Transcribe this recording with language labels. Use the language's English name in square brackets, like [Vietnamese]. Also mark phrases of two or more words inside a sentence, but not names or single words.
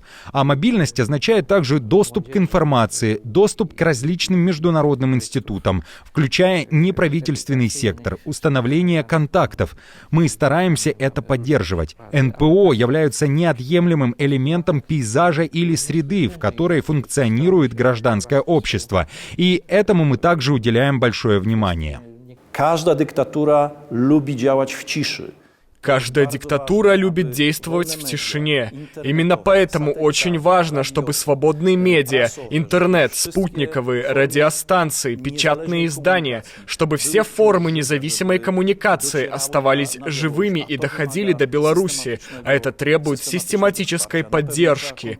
[Russian] А мобильность означает также доступ к информации, доступ к различным международным институтам, включая неправительственный сектор, установление контактов. Мы стараемся это поддерживать. НПО являются неотъемлемым элементом пейзажа или среды, в которой функционирует гражданское общество. И этому мы также уделяем большое внимание. [Polish] Każda dyktatura lubi działać w ciszy. [Russian] Каждая диктатура любит действовать в тишине. Именно поэтому очень важно, чтобы свободные медиа, интернет, спутниковые, радиостанции, печатные издания, чтобы все формы независимой коммуникации оставались живыми и доходили до Беларуси, а это требует систематической поддержки.